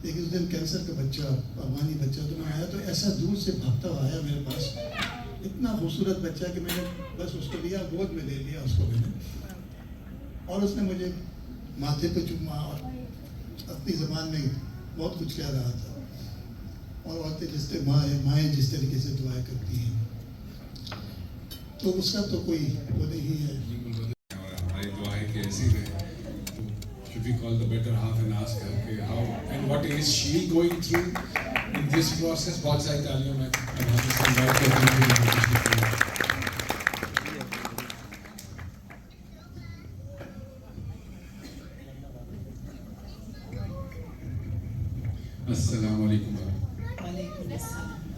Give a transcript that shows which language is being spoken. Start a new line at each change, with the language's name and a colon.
Urdu: لیکن اس دن کینسر کا بچہ افغانی بچہ تو میں آیا تو ایسا دور سے بھاگتا ہوا آیا میرے پاس, اتنا خوبصورت بچہ کہ میں نے بس اس کو لیا, گود میں لے لیا اس کو میں نے, اور اس نے مجھے ماتھے پہ چوما اور اپنی زبان میں بہت کچھ کہہ رہا تھا. اور عورتیں جس مائیں جس طریقے سے دعائیں کرتی ہیں, تو اس کا تو کوئی وہ نہیں ہے. اور ہماری دعائیں کہ ایسی رہے.
English: Should we call the better half and ask her
Urdu: کہ
English: how and what is she going through in this process?
Urdu: بہت ساری تعلیموں میں السلام علیکم. وعلیکم السلام.